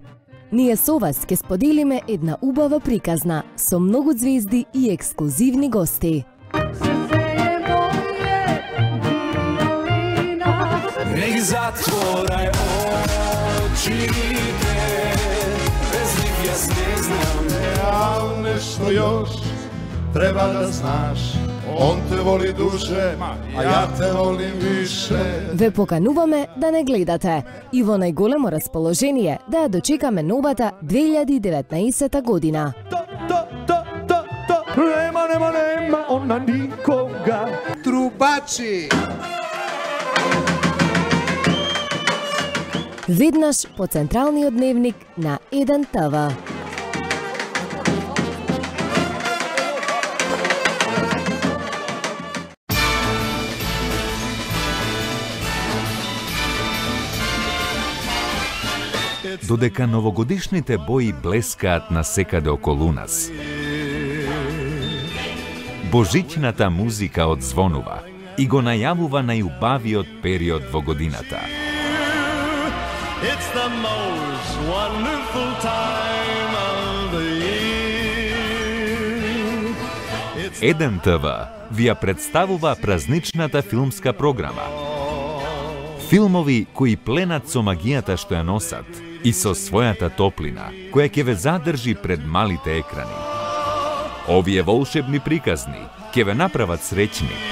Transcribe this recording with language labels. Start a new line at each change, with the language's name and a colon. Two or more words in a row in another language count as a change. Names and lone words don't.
Macedonian: Ние со вас ќе споделиме една убава приказна со многу звезди и ексклузивни гости.
Serbian: Нек затворај очите, без нив јас не знам, нешто још treba da znaš, on te voli duže, a ja te volim više.
Macedonian: Ве покануваме да не гледате и во најголемо расположение да ја дочекаме новата 2019 година.
Serbian: Nema ona nikoga. Trubači!
Macedonian: Веднаш по централниот дневник на 1 ТВ. Додека новогодишните бои блескаат насекаде околу нас, божичната музика одзвонува и го најавува најубавиот период во годината.
English: It's the most wonderful time of the year.
Macedonian: Еден ТВ ви ја представува празничната филмска програма. Филмови кои пленат со магијата што ја носат и со својата топлина, која ќе ве задржи пред малите екрани. Овие волшебни приказни ќе ве направат среќни.